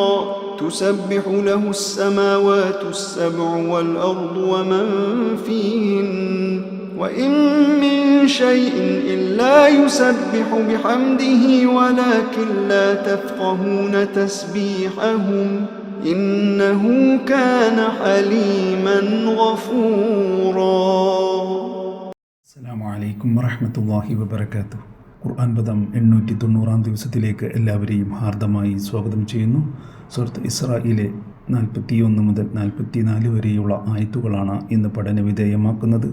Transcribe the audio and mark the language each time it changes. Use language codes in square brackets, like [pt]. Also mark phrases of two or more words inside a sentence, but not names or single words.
[ar] تسبح له السماوات السبع والأرض ومن فيهن وإن من شيء إلا يسبح بحمده ولكن لا تفقهون تسبيحهم إنه كان حليما غفورا. السلام عليكم ورحمة الله وبركاته. [ml] ഖുർആൻ പദം 890 ദിവസത്തിലേക്ക് എല്ലാവരെയും ഹാർദമായി സ്വാഗതം ചെയ്യുന്നു. സൂറത്ത് ഇസ്രായിലെ 41 മുതൽ 44 വരെയുള്ള ആയത്തുകളാണ് ഇന്ന് പഠന വിധേയമാക്കുന്നത്.